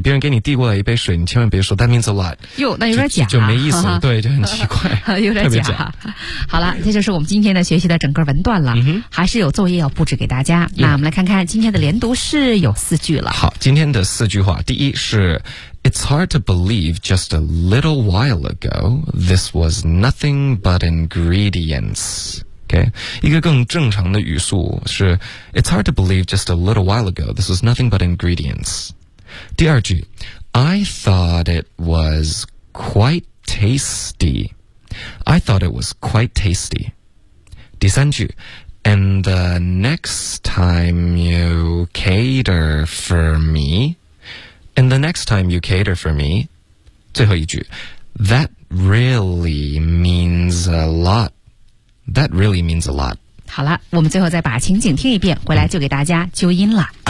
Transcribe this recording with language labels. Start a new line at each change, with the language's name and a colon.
Chinese: 别人给你递过来一杯水，你千万别说
English: that means a lot.
Chinese: 哟，那有点假、啊就没意思了。对，就很奇怪。有点假。好了，这就是我们今天的学习的整个文段了。嗯、还是有作业要布置给大家。那我们来看看今天的连读是有四句了。好，今天的四句话，第一是。
English: It's hard to believe just a little while ago, this was nothing but ingredients. Okay?
Chinese: 一个更正常的语速是
English: It's hard to believe just a little while ago, this was nothing but ingredients.
Chinese: 第二句
English: I thought it was quite tasty. I thought it was quite tasty.
Chinese: 第三句
English: And the next time you cater for meAnd the next time you cater for me,
Chinese: 最后一句
English: that really means a lot. That really means a lot.
Chinese: 好了，我们最后再把情景听一遍，回来就给大家纠音了。